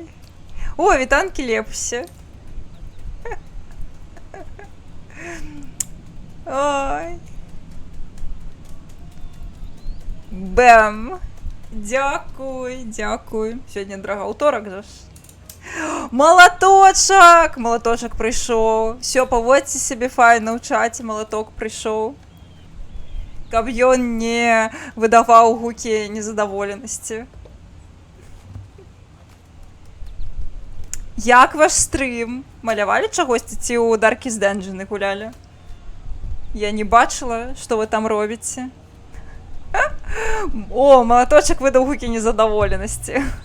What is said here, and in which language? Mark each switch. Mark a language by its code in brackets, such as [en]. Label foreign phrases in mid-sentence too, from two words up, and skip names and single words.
[uk] О, вітанки Лепсі. Ой. Бем. Дякую, дякую. Сьогодні драгоуторок же ж. Молоточок! Молоточок прийшов. Все, поводьте себе файно в чаті, молоток прийшов. [be] Каб ён [uk] не видавав гуки незадоволеності. Як ваш стрім? Малявали чогось ці у Darkest Dungeon гуляли? Я не бачила, що ви там робите. О, молоточок видав гуки незадоволеності.